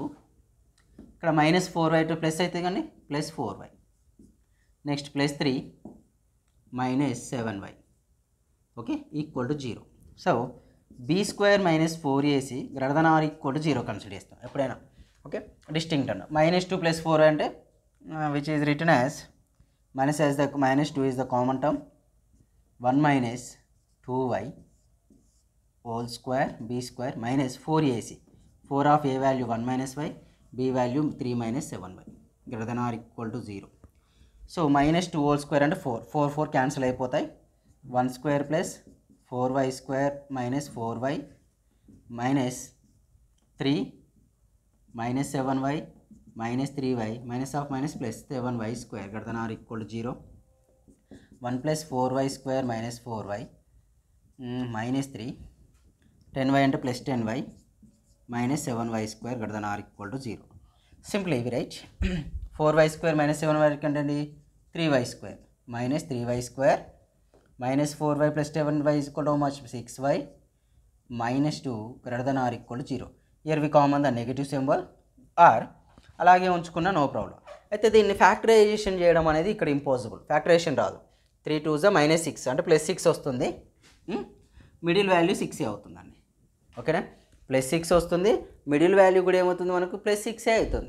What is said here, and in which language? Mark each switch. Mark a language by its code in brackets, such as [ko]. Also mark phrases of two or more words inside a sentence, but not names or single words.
[te] ఇక్కడ -4y [en] two plus [te] అయితే కానీ +4y. నెక్స్ట్ +3 -7y. [en] okay, equal to [te] 0. సో b² - 4ac > 0 కన్సిడర్ చేస్తాం ఎప్పుడైనా. [en] okay, distinct అన్న -2 + 4 అంటే which is written as -2 is the common term 1 - 2y whole square b² - 4ac. 4 of a value 1 - y, b value 3 - 7y > 0. [te] సో -2 [en] whole square [te] అంటే 4 4 క్యాన్సిల్ అయిపోతాయి. 1² + 4y² - 4y -3 -7y -3y -7y² > 0. 1 + 4y² - 4y -3 10y అంటే +10y -7y² > 0. సింప్లీ ఇవి రైట్. 4y² - 7y కంటే 3y² -3y² -4y + 7y = [en] how much? [te] 6y -2 > 0. [en] Here we common the negative symbol or [te] అలాగే ఉంచుకున్నా [en] no problem. [te] అయితే దీన్ని ఫ్యాక్టరైజేషన్ చేయడం అనేది ఇక్కడ ఇంపాసిబుల్. ఫ్యాక్టరైజేషన్ రాదు. 3 2s -6 అంటే +6 వస్తుంది. [en] middle value [te] 6 అవుతుందండి. ఓకేనా, +6 వస్తుంది. [en] middle value [te] కూడా ఏమవుతుంది మనకు +6 అవుతుంది.